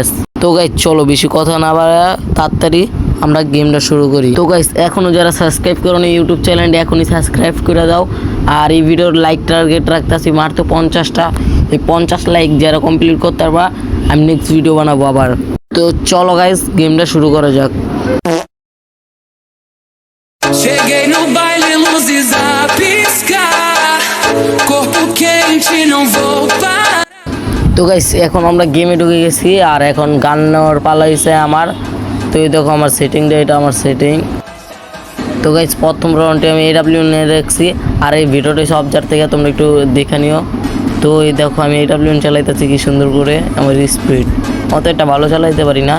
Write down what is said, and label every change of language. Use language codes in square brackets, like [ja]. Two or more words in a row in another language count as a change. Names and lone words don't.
[bn] তো গাইস চলো বেশি কথা না বাড়ায় তাড়াতাড়ি আমরা গেমটা শুরু করি। তো গাইস এখনও যারা সাবস্ক্রাইব করো না ইউটিউব চ্যানেলটা এখনই সাবস্ক্রাইব করে দাও। আর এই ভিডিওর [en] like target [bn] রাখতেছি মাত্র 50টা। এই 50 লাইক যারা কমপ্লিট করতে পারবা আমি [en] next video [bn] বানাবো আবার। তো চলো গাইস গেমটা শুরু করা যাক। [pt] Cheguei no baile, luzes a piscar, corpo quente, não vou parar. [bn] তো গাইস এখন আমরা গেমে ঢুকে গেছি আর এখন গান নেওয়ার পালা হয়েছে আমার। তো এই দেখো আমার সেটিংটা, এটা আমার সেটিং। তো গাইস প্রথম রাউন্ডে আমি AW নিয়ে রাখছি আর এই ভিডিওটা সবজার থেকে তোমরা একটু দেখে নিও। তো এই দেখো আমি AW চালাইতেছি কি সুন্দর করে, আমার স্পিড অত একটা ভালো চালাইতে পারি না।